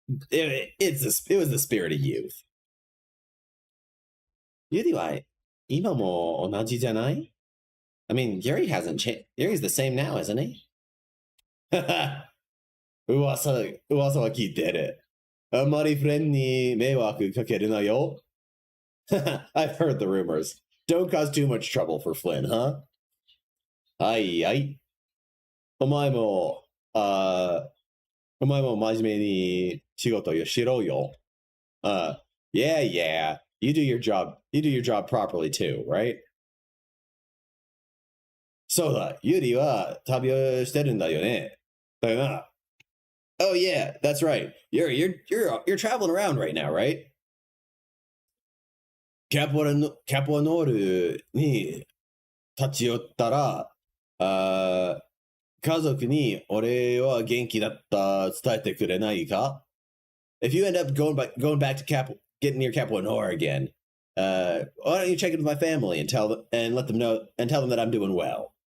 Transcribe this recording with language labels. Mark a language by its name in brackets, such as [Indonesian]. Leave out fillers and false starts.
[English] It was the spirit of youth. [Japanese] ユリは今も同じじゃない? [English] I mean, Yuri hasn't changed. Yuri's the same now, isn't he? [Japanese] 噂は聞いてる。あんまりフレンに迷惑かけるなよ。 [English] I've heard the rumors. Don't cause too much trouble for Flynn, huh? [Japanese] はいはい。お前も真面目に仕事をしろよ。 [English] Yeah. You do your job properly too, right? [Japanese] そうだ、ユリは旅をしてるんだよね。だよな。 [English] Oh yeah, that's right. You're traveling around right now, right? [Japanese] キャポアノールに立ち寄ったら、家族に俺は元気だった伝えてくれないか? [English] If you end up going back to getting near Capo Nor again, why don't you check in with my family and tell them that I'm doing well?